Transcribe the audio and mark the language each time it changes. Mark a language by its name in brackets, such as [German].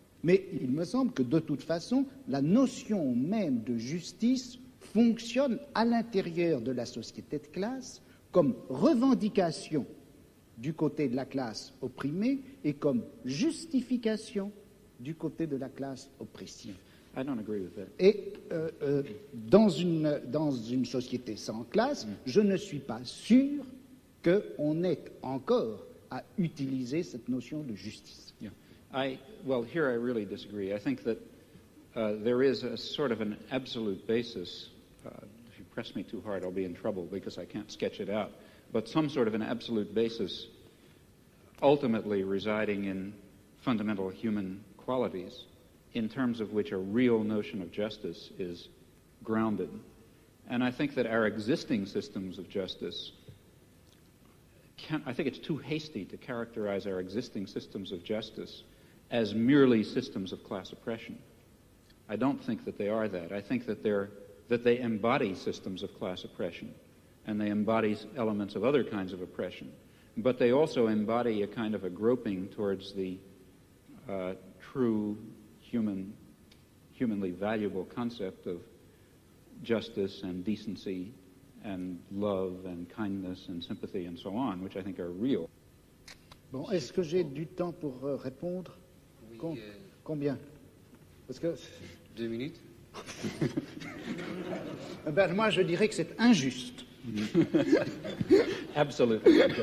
[French] Mais il me semble que de toute façon, la notion même de justice fonctionne à l'intérieur de la société de classe comme revendication du côté de la classe opprimée et comme justification du côté de la classe oppressive. [English] I don't agree with that. [French] Et dans une société sans classe, je ne suis pas sûr qu'on ait encore à utiliser cette notion de justice. [English] Yeah. Well, here I really disagree. I think that there is a sort of an absolute basis. If you press me too hard, I'll be in trouble because I can't sketch it out. But some sort of an absolute basis ultimately residing in fundamental human qualities in terms of which a real notion of justice is grounded. And I think that our existing systems of justice, I think it's too hasty to characterize our existing systems of justice as merely systems of class oppression. I don't think that they are that. I think that they embody systems of class oppression, and they embody elements of other kinds of oppression. But they also embody a kind of a groping towards the true humanly valuable concept of justice and decency and love and kindness and sympathy and so on, which I think are real. [French] Bon, est-ce que j'ai du temps pour répondre? Oui, Combien? Parce que 2 minutes. Ben, moi, je dirais que c'est injuste. [English] Absolutely.